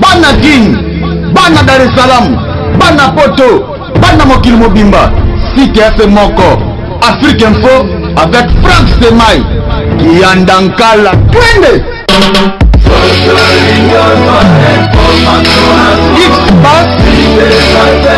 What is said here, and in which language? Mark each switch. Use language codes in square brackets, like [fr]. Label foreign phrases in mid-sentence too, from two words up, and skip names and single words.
[ln] bana King, bana Dar es Salaam, bana Poto, bana mokili mobimba. Site FM Moko, Afrique Info avec Franck Semaï, Kiandankala. Twende! X-Bass